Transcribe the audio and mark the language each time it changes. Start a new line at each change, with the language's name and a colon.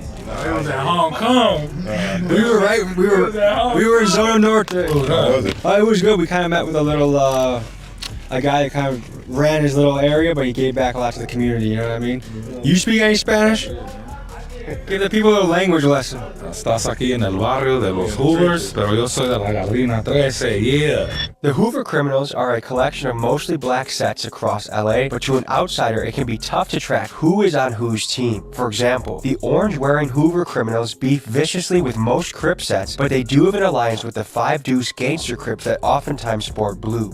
English: It was at Hong Kong. We were in Zona Norte. It was good. We kind of met with a guy that kind of ran his little area, but he gave back a lot to the community, you know what I mean? You speak any Spanish? Give the people a language lesson.
Spanish: Estás aquí en el barrio de los Hoovers, pero yo soy de la Gabrina 13, yeah.
English: The Hoover Criminals are a collection of mostly black sets across LA, but to an outsider, it can be tough to track who is on whose team. For example, the orange-wearing Hoover Criminals beef viciously with most Crip sets, but they do have an alliance with the Five Deuce gangster Crips that oftentimes sport blue.